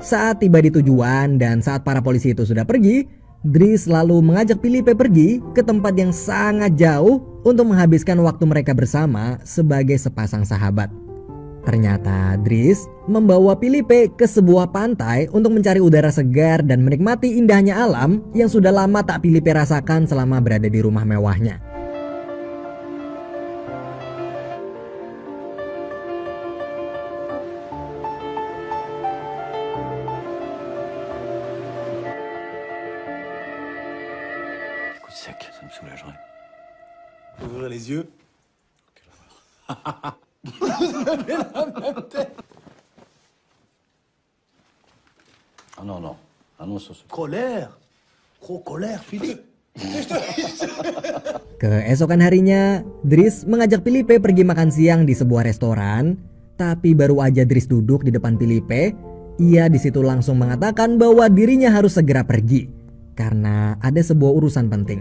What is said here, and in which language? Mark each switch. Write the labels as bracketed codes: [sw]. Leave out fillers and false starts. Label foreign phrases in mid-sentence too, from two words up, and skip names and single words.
[id] Saat tiba di tujuan dan saat para polisi itu sudah pergi, Dries lalu mengajak Felipe pergi ke tempat yang sangat jauh untuk menghabiskan waktu mereka bersama sebagai sepasang sahabat. Ternyata Dries membawa Felipe ke sebuah pantai untuk mencari udara segar dan menikmati indahnya alam yang sudah lama tak Felipe rasakan selama berada di rumah mewahnya. [fr] Coup sec, ça me soulagerait. Ouvrez les yeux. Ah non, non. Ah non, ça, Colère. Gros colère, Philippe. [id] Keesokan harinya, Dries mengajak Felipe pergi makan siang di sebuah restoran. Tapi baru aja Dries duduk di depan Felipe, ia di situ langsung mengatakan bahwa dirinya harus segera pergi karena ada sebuah urusan penting.